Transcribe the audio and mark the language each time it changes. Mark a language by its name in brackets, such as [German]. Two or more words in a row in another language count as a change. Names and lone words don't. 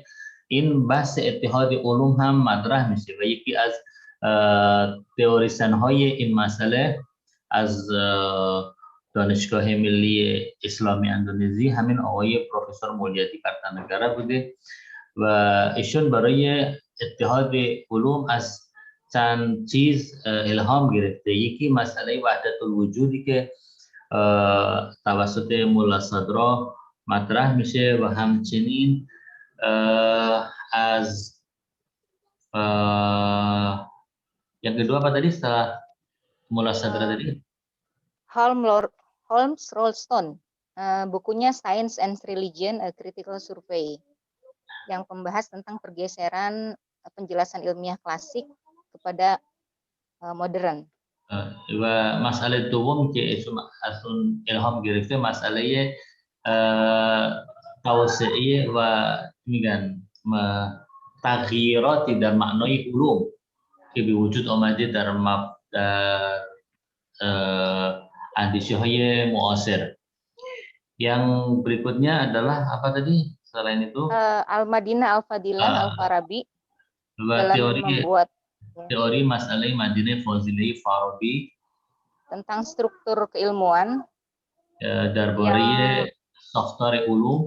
[Persian] این بحث اتحاد علوم هم مطرح میشه و یکی از تئوریسین های این مسئله از دانشگاه ملی اسلامی اندونزی همین آقای پروفسور مولیدی کرتانگara بوده و ایشون برای اتحاد علوم از چند چیز الهام گرفته. یکی مسئله وحدت الوجودی که توسط ملا صدرا مطرح میشه و همچنین از [Indonesian] yang kedua apa tadi setelah Mula Sadra tadi? Holmes Rollstone, bukunya Science and Religion, A Critical Survey, yang membahas tentang pergeseran penjelasan ilmiah klasik kepada modern. [Persian] و مسئله دوم که از اون الهام گرفته مسئله توسعه و میگن تغییراتی در معنای علوم که به وجود آمده در اندیشه های معاصر. [Indonesian] Yang berikutnya adalah apa tadi selain itu? Al-Madinah Al-Fadilah Al-Farabi dalam membuat teori masalah Madinah Fadilah Farabi tentang struktur keilmuan [Persian] دربارهٔ software علوم